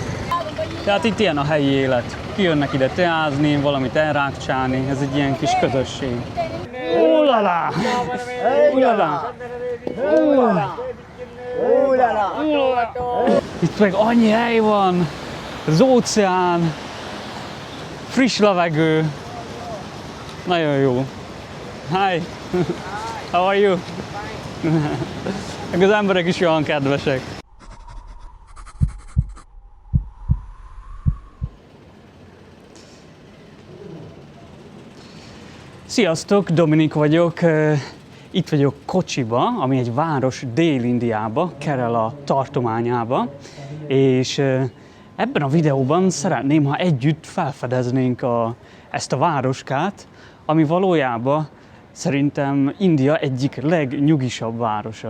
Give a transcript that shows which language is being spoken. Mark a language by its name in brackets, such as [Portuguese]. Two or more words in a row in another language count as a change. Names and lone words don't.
[Hungarian] Tehát itt ilyen a helyi élet. Kijönnek ide teázni, valamit elrákcsálni, ez egy ilyen kis közösség. Ulala! Ulala! Itt meg annyi hely van, az óceán, friss levegő, nagyon jó. [English] Hi! How are you? [Hungarian] Meg az emberek is olyan kedvesek. Sziasztok, Dominik vagyok. Itt vagyok Kocsiba, ami egy város Dél-Indiába, Kerala tartományába, és ebben a videóban szeretném, ha együtt felfedeznénk ezt a városkát, ami valójában szerintem India egyik legnyugisabb városa.